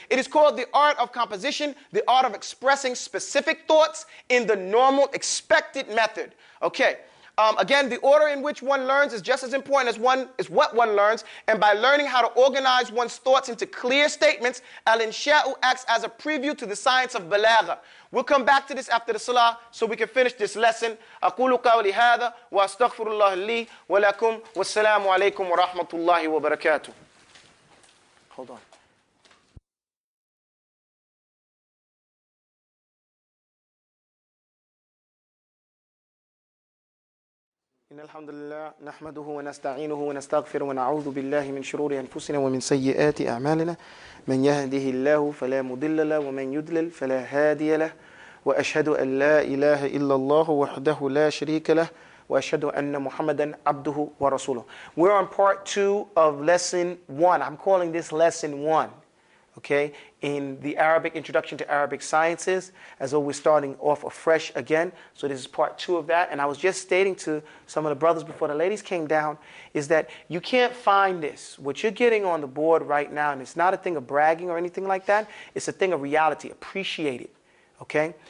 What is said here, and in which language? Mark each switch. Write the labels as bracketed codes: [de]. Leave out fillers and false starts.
[en] It is called the art of composition, the art of expressing specific thoughts in the normal, expected method. Okay. Again, the order in which one learns is just as important as what one learns. And by learning how to organize one's thoughts into clear statements, al-insha'u acts as a preview to the science of balagha. We'll come back to this after the salah so we can finish this lesson. [ar] أقول قولي هذا وأستغفر الله لي ولكم والسلام عليكم ورحمة الله وبركاته. [en] Hold on. [ar] إن الحمد لله نحمده ونستعينه ونستغفره ونعوذ بالله من شرور أنفسنا ومن سيئات أعمالنا من يهده الله فلا مضل له ومن يضلل فلا هادي له وأشهد أن لا إله إلا الله وحده لا شريك له وأشهد أن محمدا عبده ورسوله. [en] We're on part 2 of lesson 1. I'm calling this lesson 1. Okay, in the Arabic Introduction to Arabic Sciences, as though we're starting off afresh again. So this is part 2 of that. And I was just stating to some of the brothers before the ladies came down, is that you can't find this. What you're getting on the board right now, and it's not a thing of bragging or anything like that, it's a thing of reality. Appreciate it. Okay?